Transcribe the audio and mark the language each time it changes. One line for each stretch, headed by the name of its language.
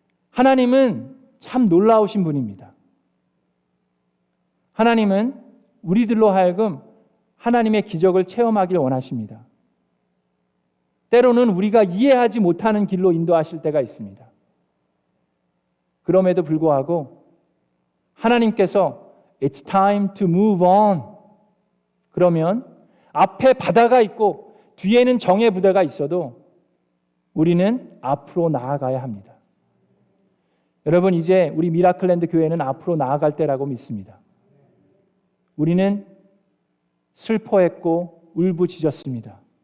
Korean: 하나님은 참 놀라우신 분입니다. 하나님은 우리들로 하여금 하나님의 기적을 체험하길 원하십니다. 때로는 우리가 이해하지 못하는 길로 인도하실 때가 있습니다. 그럼에도 불구하고 하나님께서
English: It's time to move on.
Korean: 그러면 앞에 바다가 있고 뒤에는 정의 부대가 있어도 우리는 앞으로 나아가야 합니다. 여러분 이제 우리 미라클랜드 교회는 앞으로 나아갈 때라고 믿습니다. 우리는 슬퍼했고 울부짖었습니다.